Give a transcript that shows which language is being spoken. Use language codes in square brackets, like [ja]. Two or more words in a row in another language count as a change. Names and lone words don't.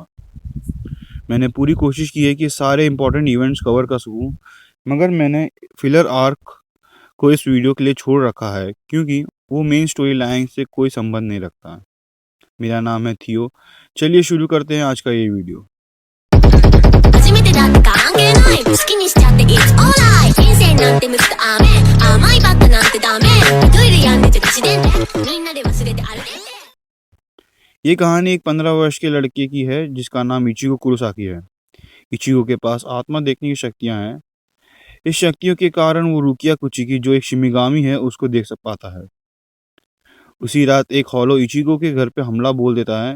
[hi] मैंने पूरी कोशिश की है कि सारे [en] important events [hi] कवर कर सकूँ, मगर मैंने [en] filler arc [hi] को इस वीडियो के लिए छोड़ रखा है क्योंकि वो [en] main story line [hi] से कोई संबंध नहीं रखता है। मेरा नाम है थियो। चलिए शुरू करते हैं आज का ये वीडियो। [ja] 初めてだって関係ない好きにしちゃって [en] It's alright [ja] 人生なんてむずく甘いバカなんてダメトイレやんでちゃ口でみんなで忘れて歩いて [hi] ये कहानी एक 15 वर्ष के लड़के की है जिसका नाम इचिगो कुरोसाकी है। इचिगो के पास आत्मा देखने की शक्तियां हैं। इस शक्तियों के कारण वो रुकिया कुचिकी जो एक शिमिगामी है उसको देख सक पाता है। उसी रात एक हॉलो इचिगो के घर पे हमला बोल देता है।